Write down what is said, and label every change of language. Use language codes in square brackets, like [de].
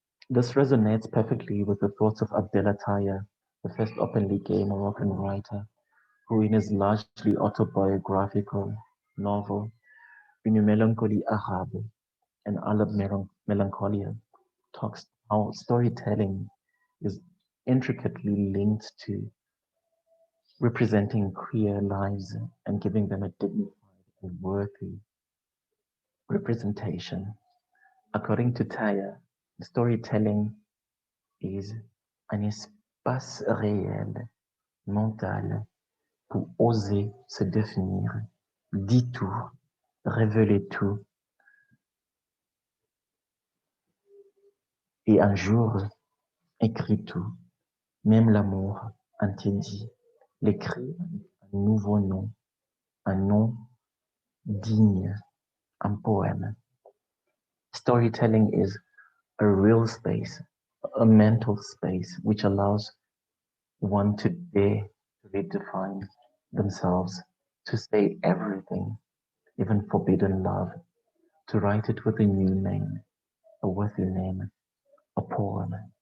[en] This resonates perfectly with the thoughts of Abdel Attaya, the first openly gay Moroccan writer, who in his largely autobiographical novel, Une Mélancolie Arabe, an Arab melancholia, talks how storytelling is intricately linked to representing queer lives and giving them a dignified and worthy representation. According to Taya, storytelling is [fr] un espace réel mentale, pour oser se définir, dit tout, révéler tout. Et un jour, écrit tout, même l'amour interdit, l'écrit un nouveau nom, un nom digne, un poème. [en] Storytelling is a real space, a mental space, which allows one to dare to redefine themselves, to say everything, even forbidden love, to write it with a new name, a worthy name, a poem.